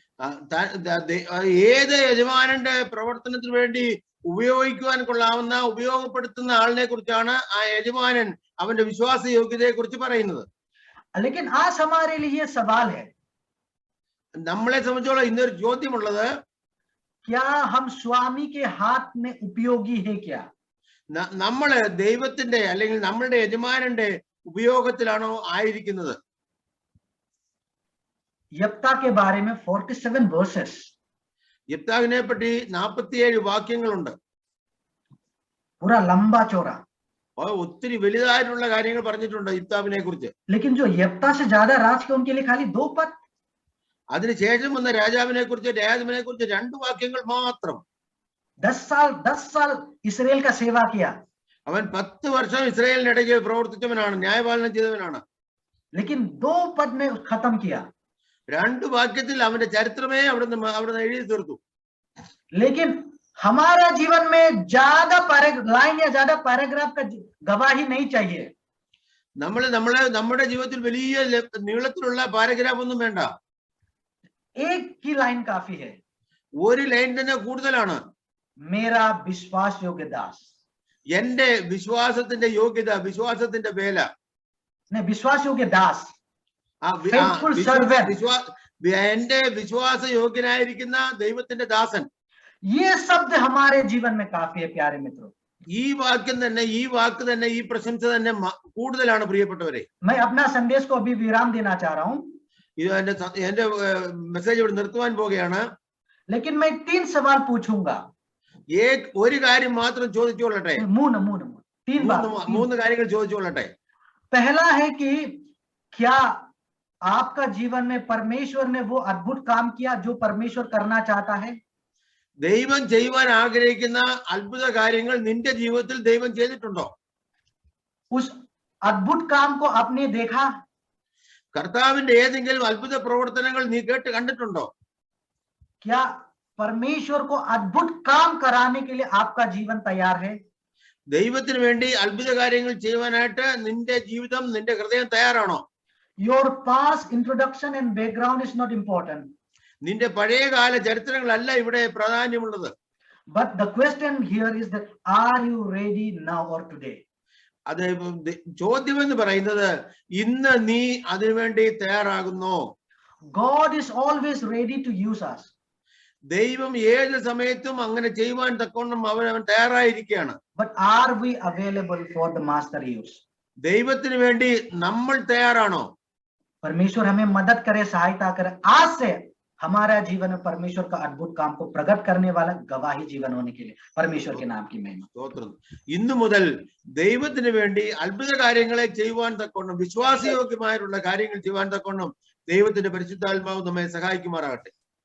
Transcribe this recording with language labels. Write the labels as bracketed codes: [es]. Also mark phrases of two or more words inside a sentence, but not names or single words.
[ml] ഏത് യജമാനന്റെ പ്രവർത്തനത്തിന് വേണ്ടി ഉപയോഗിക്കുവാൻ കൊള്ളാവുന്ന ഉപയോഗപ്പെടുത്തുന്ന ആളിനെ കുറിച്ചാണ് ആ യജമാനൻ അവന്റെ വിശ്വാസ യോഗ്യതയെ കുറിച്ച് പറയുന്നത്. [hi] लेकिन आज हमारे लिए सवाल है, [ml] നമ്മളെ സംബന്ധിച്ചോളം ഇന്നൊരു ചോദ്യമുള്ളത്, [hi] क्या हम स्वामी के हाथ में उपयोगी है क्या? [ml] നമ്മള് ദൈവത്തിന്റെ അല്ലെങ്കിൽ നമ്മളുടെ യജമാനന്റെ ഉപയോഗത്തിലാണോ ആയിരിക്കുന്നത്? [hi] यप्ता के बारे में 47 verses. [ml] യഫ്താഹിനെ പറ്റി 47 വാക്യങ്ങളുണ്ട്. [hi] पूरा लंबा चौड़ा. [ml] ഒത്തിരി വലുതായിട്ടുള്ള കാര്യങ്ങൾ പറഞ്ഞിട്ടുണ്ട് യിഫ്താഹിനെ കുറിച്ച്. [hi] लेकिन जो यप्ता से ज्यादा राज के उनके लिए खाली 2 पद. [ml] അതിനുശേഷം വന്ന രാജാവിനെ കുറിച്ച് 2 വാക്യങ്ങൾ മാത്രം. [hi] 10 साल इस्राएल का सेवा किया. [ml] അവൻ 10 വർഷം ഇസ്രായേലിനിടയ്ക്ക് പ്രവർത്തിച്ചവനാണ്, ന്യായപാലനം ചെയ്തവനാണ്. [hi] लेकिन 2 पद में खत्म किया. [ml] 2 വാക്യത്തിൽ അവന്റെ ചരിത്രമേ അവിടുന്ന് എഴുതി തീർത്തു. [hi] लेकिन हमारा जीवन में ज्यादा लाइन या ज्यादा पैराग्राफ का गवाही नहीं चाहिए. [ml] നമ്മുടെ ജീവിതത്തിൽ വലിയ നീളത്തിലുള്ള പാരഗ്രാഫ് ഒന്നും വേണ്ട. [hi] एक ही लाइन काफी है. [ml] ഒരു ലൈൻ തന്നെ കൂടുതലാണ്. [hi] मेरा विश्वास योग्य दास. [ml] എന്റെ വിശ്വാസത്തിന്റെ യോഗ്യത, വിശ്വാസത്തിന്റെ വേല. [hi] विश्वास योग्य दास. [ml] എന്റെ വിശ്വാസ യോഗ്യനായിരിക്കുന്ന ദൈവത്തിന്റെ ദാസൻ. [hi] ये शब्द हमारे जीवन में काफी है प्यारे मित्रों. [ml] ഈ വാക്ക് തന്നെ ഈ പ്രശംസ തന്നെ കൂടുതലാണ് പ്രിയപ്പെട്ടവരെ. [hi] मैं अपना संदेश को अभी विराम देना चाह रहा हूँ. [ml] ഇത് എന്റെ മെസ്സേജ് ഇവിടെ നിർത്തുവാൻ പോവുകയാണ്. [hi] लेकिन मैं 3 सवाल पूछूंगा. [ml] ഒരു കാര്യം മാത്രം ചോദിച്ചുകൊള്ളട്ടെ. 3 കാര്യങ്ങൾ ചോദിച്ചുകൊള്ളട്ടെ. [hi] पहला है कि क्या आपका जीवन में परमेश्वर ने वो अद्भुत काम किया जो परमेश्वर करना चाहता है? [ml] ദൈവം ചെയ്യുവാൻ ആഗ്രഹിക്കുന്ന അത്ഭുത കാര്യങ്ങൾ നിന്റെ ജീവിതത്തിൽ ദൈവം ചെയ്തിട്ടുണ്ടോ? [hi] उस अद्भुत काम को आपने देखा? [ml] കർത്താവിന്റെ ഏതെങ്കിലും അത്ഭുത പ്രവർത്തനങ്ങൾ നീ കണ്ടിട്ടുണ്ടോ? [hi] क्या परमेश्वर को अद्भुत काम कराने के लिए आपका जीवन तैयार है? [ml] ദൈവത്തിന് വേണ്ടി അത്ഭുത കാര്യങ്ങൾ ചെയ്യുവാനായിട്ട് നിന്റെ ജീവിതം, നിന്റെ ഹൃദയം തയ്യാറാണോ? [en] Your past introduction and background is not important. [ml] നിന്റെ പഴയകാല ചരിത്രങ്ങളല്ല ഇവിടെ പ്രാധാന്യമുള്ളത്. [en] But the question here is that are you ready now or today? [ml] അത് ചോദ്യം എന്ന് പറയുന്നത്, ഇന്ന് നീ അതിനുവേണ്ടി തയ്യാറാകുന്നോ? [en] God is always ready to use us. [ml] ദൈവം ഏത് സമയത്തും അങ്ങനെ ചെയ്യുവാൻ തക്കവണ്ണം അവൻ തയ്യാറായിരിക്കുകയാണ്. [en] But are we available for the master use? [ml] ദൈവത്തിന് വേണ്ടി നമ്മൾ തയ്യാറാണോ? [hi] परमेश्वर हमें मदद करे, सहायता करे. आज से हमारा जीवन में परमेश्वर का अद्भुत काम को प्रकट करने वाला गवाही जीवन होने के लिए परमेश्वर के नाम की महिमा. [ml] ഇന്നു മുതൽ ദൈവത്തിന് വേണ്ടി അത്ഭുത കാര്യങ്ങളെ ചെയ്യുവാൻ തക്കവണ്ണം, വിശ്വാസയോഗ്യമായിട്ടുള്ള കാര്യങ്ങൾ ചെയ്യുവാൻ തക്കവണ്ണം ദൈവത്തിന്റെ പരിശുദ്ധാത്മാവ് നമ്മെ സഹായിക്കുമാറാകട്ടെ.